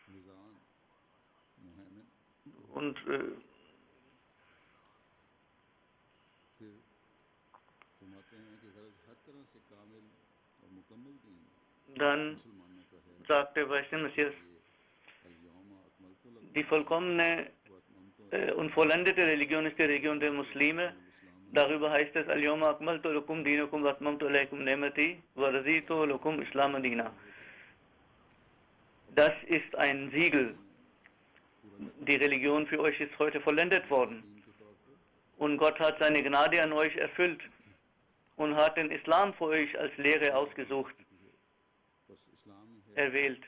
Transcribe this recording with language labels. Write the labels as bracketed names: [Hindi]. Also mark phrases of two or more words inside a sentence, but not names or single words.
[German] Und dann sagt der verheißene Messias, die vollkommene und vollendete Religion ist die Religion der Muslime. Darüber heißt es, [Arabic] اليوم أكملت لكم دينكم وأتممت عليكم نعمتي ورضيت لكم الإسلام دينا. [German] Das ist ein Siegel. Die Religion für euch ist heute vollendet worden. Und Gott hat seine Gnade an euch erfüllt und hat den Islam für euch als Lehre ausgesucht, erwählt.